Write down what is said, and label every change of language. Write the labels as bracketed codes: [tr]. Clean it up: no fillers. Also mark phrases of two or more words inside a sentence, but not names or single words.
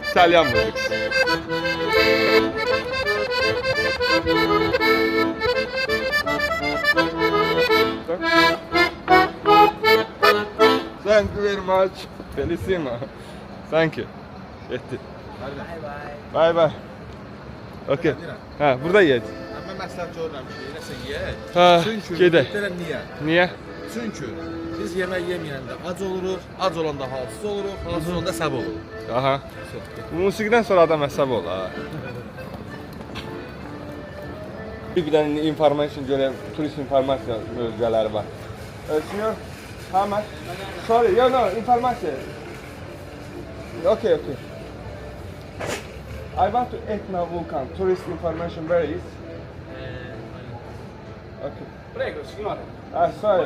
[az] İtalyan müzik. [en] Thank you very much. Felicissimo. Thank you. Yetti. Bye bye. [az] Okay. Ha, burada yeyəcək. Mən məsləhət görürəm ki, eləsə yeyək. Ha, Çünki gedək. deyirəm niyə? Niyə? Çünki biz yemək yeməyəndə ac oluruq, ac olanda halsız oluruq, halsız olanda səb oluruq. Aha. Musiqidən sonra adam əsəb olur ha. Bir dənə information görəm, turist informasiya mövzuları var. [en] Senyor, how much? Sorry, no, information. Okay. I want to Etna Vulcan, tourist information, where is? Okay. [it] Prego, signore. [en] Sorry.